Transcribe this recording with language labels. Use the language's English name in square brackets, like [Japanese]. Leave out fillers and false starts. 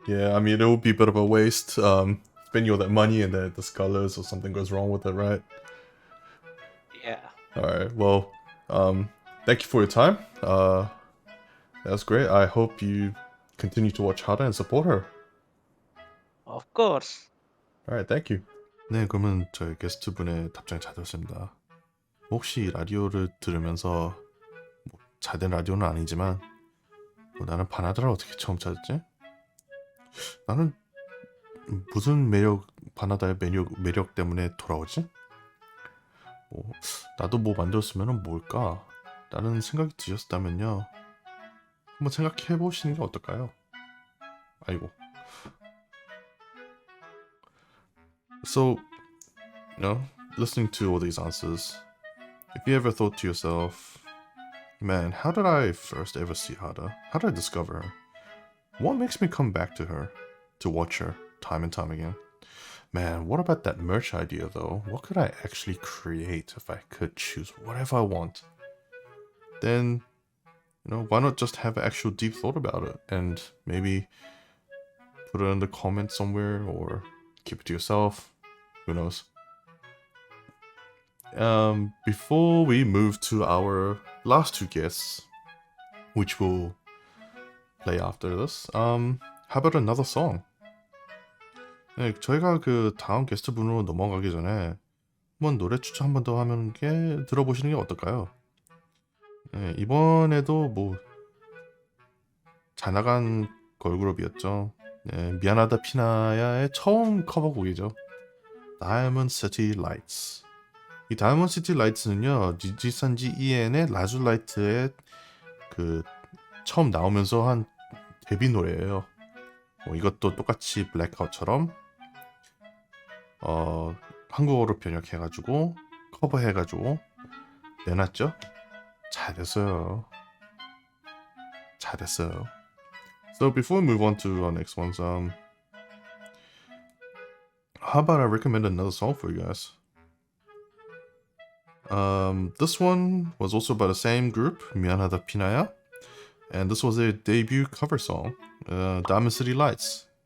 [English] Yeah, I mean, it would be a bit of a waste, spending all that money and then it discolors or something goes wrong with it, right? Yeah, Alright, well, thank you for your time. That's great. I hope you continue to watch Hada and support her. of course. Alright, thank you. [Korean] 네, 그러면 저희 게스트분의 답장이 잘 들었습니다. 혹시 라디오를 들으면서 잘된 라디오는 아니지만 나는 바나다를 어떻게 처음 찾았지? 나는 무슨 바나다의 매력 때문에 돌아오지? 나도 뭐 만들었으면 뭘까? 라는 생각이 드셨다면요, 한번 생각해 보시는 게 어떨까요? 아이고. [English] So, listening to all these answers, if you ever thought to yourself, man, how did I first ever see Hada? How did I discover her? What makes me come back to her, to watch her, time and time again? Man, what about that merch idea though? What could I actually create if I could choose whatever I want? then why not just have an actual deep thought about it and maybe put it in the comments somewhere or keep it to yourself. Who knows? Before we move to our last two guests, which will play after this, how about another song? [Korean] 네, 저희가 그 다음 게스트분으로 넘어가기 전에 한번 노래 추천 한 번 더 하는 게 들어보시는 게 어떨까요? 네, 이번에도 뭐 잘 나간 걸그룹이었죠. 네, 미안하다 피나야의 처음 커버곡이죠. [English] Diamond City Lights. [Korean] 이 Diamond City Lights는요, 니지산지 이엔의 라줄라이트의 그 처음 나오면서 한 데뷔 노래예요. 이것도 똑같이 블랙아웃처럼 한국어로 번역해가지고 커버해가지고 내놨죠. 잘했어요. 잘했어요. [English] So before we move on to our next ones, how about I recommend another song for you guys? This one was also by the same group, 미안하다 피나야, and this was their debut cover song, Diamond City Lights.